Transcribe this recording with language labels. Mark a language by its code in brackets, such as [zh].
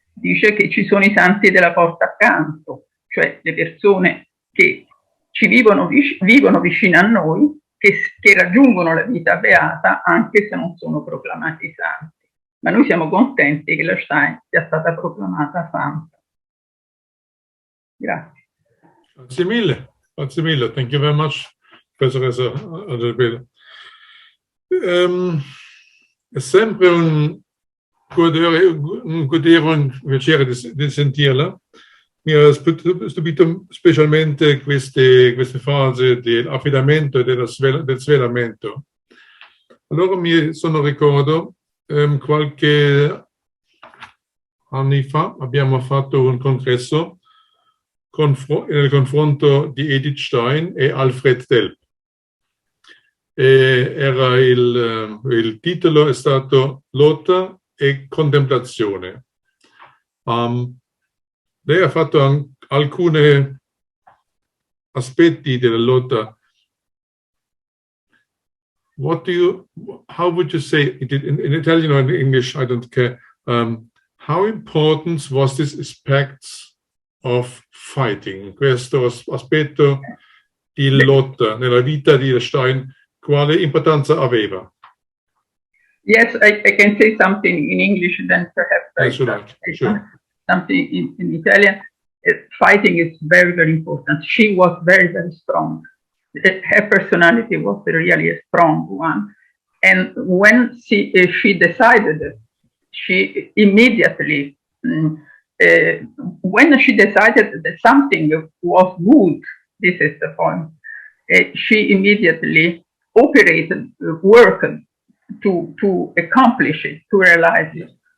[it] dice che ci sono i santi della porta accanto, cioè le persone che ci vivono vicino a noi, che raggiungono la vita beata anche se non sono proclamati santi. Ma noi siamo contenti che la Stein sia stata proclamata santa. Grazie. Grazie mille. Grazie mille. [en] Thank you very much, Professor Bello. [it] È sempre un godere, un piacere di sentirla. Mi ha stupito specialmente queste fasi dell'affidamento e del svelamento. Allora mi sono ricordo, qualche anni fa abbiamo fatto un congresso nel confronto di Edith Stein e Alfred Delp. Era il titolo è stato Lotta e contemplazione. Lei ha fatto alcuni aspetti della lotta. [en] How would you say it in Italian or in English? I don't care. How important was this aspect of fighting? [it] Questo aspetto di lotta nella vita di Stein, quale importanza aveva? [en] Yes, I can say something in English, then perhaps Sure. Something in Italian. Fighting is very, very important. She was very, very strong. Her personality was really a strong one. And when she decided, she immediately, when she decided that something was good, this is the point, she immediately operated, worked to accomplish it, to realize it.